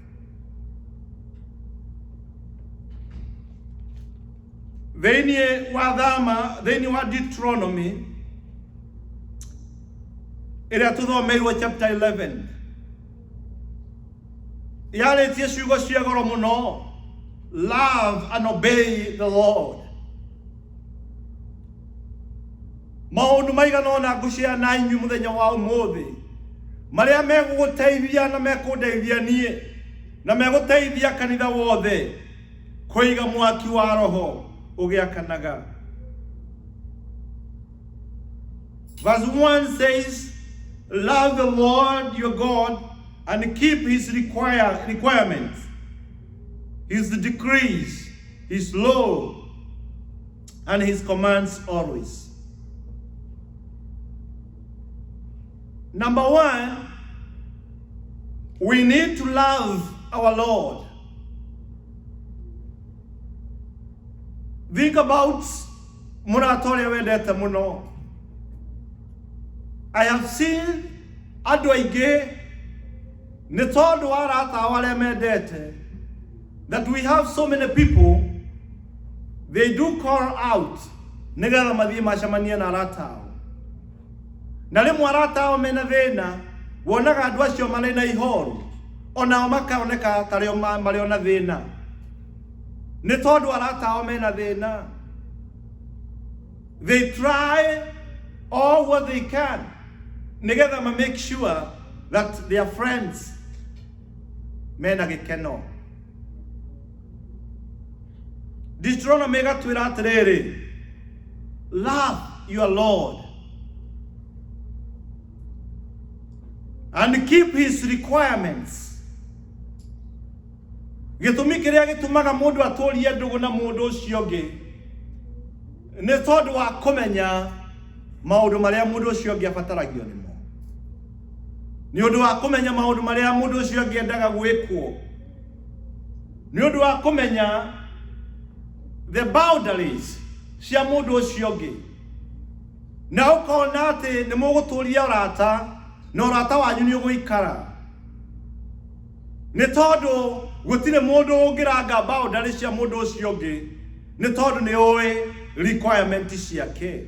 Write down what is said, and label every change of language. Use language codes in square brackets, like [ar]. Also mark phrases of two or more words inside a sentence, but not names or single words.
[ki] Thiini wa Deuteronomy iria tuthomeirwo chapter 11, yaritie ciugo cia goro muno, [en] love and obey the Lord. [ki] Maundu maigana ona ngucia na inyu muthenya wa umuthi maria meguguteithia na mekundeithia nie na meguteithia kanitha wothe kuiga mwaki wa roho ugiakanaga. [en] Verse 1 says, love the Lord your God and keep his requirements, his decrees, his law, and his commands always. Number 1, we need to love our Lord. Think about [ki] muratoria wendete muno. [en] I have seen [ki] andu aingi ni tondu wa arata aria mendete [en] that we have so many people, they do call out [ki] nigetha mathie macamanie na arata ao. Na rimwe arata ao mena thina, wonaga andu acio marĩ na ihoru, onao makaoneka tario marĩ na thina. Ni tondu arata ao mena thina. [en] They try all what they can nigetha make sure that their friends [ki] mena gikeno. Deuteronomy gatwira atiriri, [en] love your Lord and keep his requirements. [ki] Gitumi kiria gitumaga mundu aturie ndugu na mundu ucio ungi ni tondu wa kumenya maundu maria mundu ucio ungi abataragio nimo, ni undu wa kumenya maundu maria mundu ucio ungi endaga gwikwo, ni undu wa kumenya [en] the boundaries [ki] cia mundu ucio ungi, na ukona ati ni muguturia urata na urata wanyu ni uguikara, ni tondu gutire mundu ungiranga boundaries cia mundu ucio ungi, ni tondu ni uwi requirement ciake.